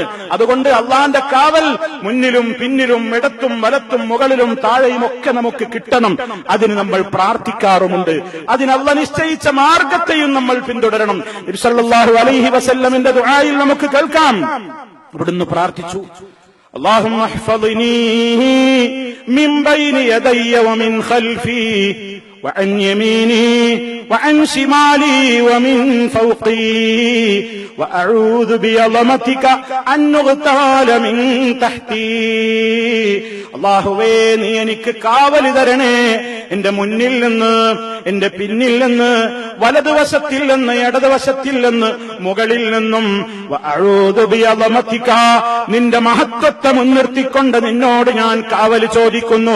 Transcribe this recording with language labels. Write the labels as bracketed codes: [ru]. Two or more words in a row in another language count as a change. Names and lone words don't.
[ml] അതുകൊണ്ട് അള്ളാന്റെ കാവൽ മുന്നിലും പിന്നിലും ഇടത്തും വലത്തും മുകളിലും താഴെയും ഒക്കെ നമുക്ക് കിട്ടണം. അതിന് നമ്മൾ പ്രാർത്ഥിക്കാറുമുണ്ട്. അതിന് അള്ളാഹ് നിശ്ചയിച്ച മാർഗത്തെയും നമ്മൾ പിന്തുടരണം. നബി [ar] صلى الله عليه وسلم [ml] ദുആയിൽ നമുക്ക് കേൾക്കാം. അവിടുന്ന് പ്രാർത്ഥിച്ചു, [ar] اللهم احفظني من بين يدي ومن خلفي وعن يميني وعن شمالي ومن فوقي وأعوذ بعظمتك أن أغتال من تحتي. [ml] അല്ലാഹുവേ, നീ എനിക്ക് കാവല് തരണേ, എന്റെ മുന്നിൽ നിന്ന്, എന്റെ പിന്നിൽ നിന്ന്, വലതുവശത്തിൽ നിന്ന്, ഇടതുവശത്തിൽ നിന്ന്, മുകളിൽ നിന്നും. [ar] وأعوذ بعظمتك, [ml] നിന്റെ മഹത്വത്തെ മുൻനിർത്തിക്കൊണ്ട് നിന്നോട് ഞാൻ കാവല് ചോദിക്കുന്നു.